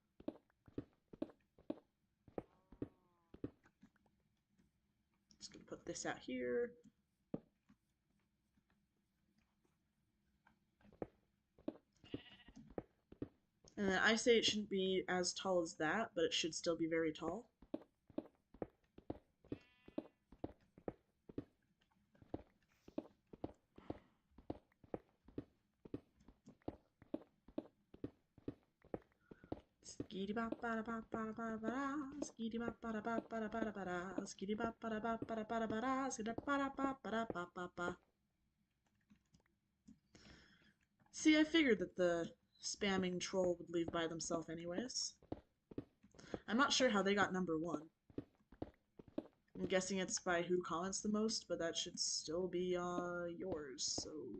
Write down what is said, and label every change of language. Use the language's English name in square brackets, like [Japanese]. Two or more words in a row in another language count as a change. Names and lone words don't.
[English] Just gonna put this out here. And then I say it shouldn't be as tall as that, but it should still be very tall. Skitty bop bada bop bada bada bada, skitty bop bada bop bada bada bada, skitty bop bada bop bada bada bada, skitty bada bop bada bop bada. See, I figured that the spamming troll would leave by themselves anyways. I'm not sure how they got number 1. I'm guessing it's by who comments the most, but that should still be yours, so...